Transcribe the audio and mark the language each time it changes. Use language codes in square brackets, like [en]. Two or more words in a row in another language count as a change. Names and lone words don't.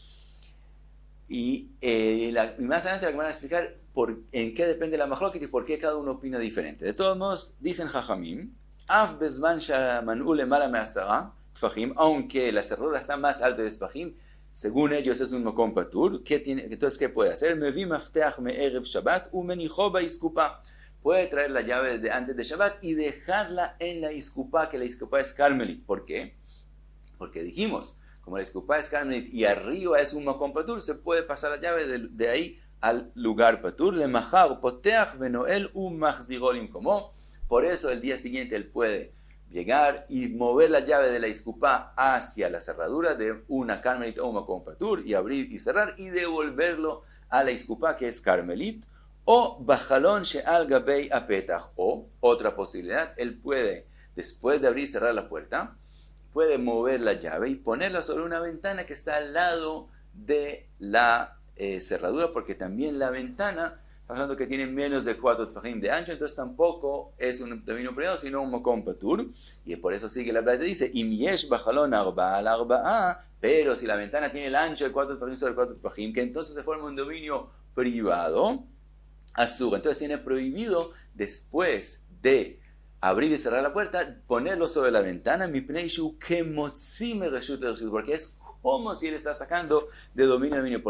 [es] Y más adelante la Gemara va a explicar en qué depende la machloket y por qué cada uno opina diferente. De todos modos, dicen Jajamim, [he] אף בזמן שמנו למעלה מעשרה טפחים, [es] aunque la cerradura está más alta de tfajim, según ellos es un [he] makom patur. [es] Entonces, ¿qué puede hacer? [he] מביא מפתח מערב שבת ומניחו באיסקופה. [es] Puede traer la llave de antes de Shabbat y dejarla en la iskupá, que la iskupá es carmelit. ¿Por qué? Porque dijimos, como la iskupá es carmelit y arriba es un [he] makom patur, [es] se puede pasar la llave de ahí al lugar patur. [he] למחר פותח ונועל ומחזירו como. [es] Por eso el día siguiente él puede llegar y mover la llave de la iskupá hacia la cerradura de una carmelit o un [he] makom patur [es] y abrir y cerrar y devolverlo a la iskupá, que es carmelit. [he] או בחלון שעל גבי הפתח, [es] o otra posibilidad, él puede, después de abrir y cerrar la puerta, puede mover la llave y ponerla sobre una ventana que está al lado de la cerradura, porque también la ventana, hablando que tiene menos de 4 tfajim de ancho, entonces tampoco es un dominio privado, sino un [he] makom patur, [es] y por eso sigue la braita, dice, [he] אם יש בחלון ארבעה על ארבעה, [es] pero si la ventana tiene el ancho de 4 tfajim sobre 4 tfajim, que entonces se forma un dominio privado, azul. Entonces tiene prohibido, después de abrir y cerrar la puerta, ponerlo sobre la ventana, porque es como si él está sacando de dominio a dominio.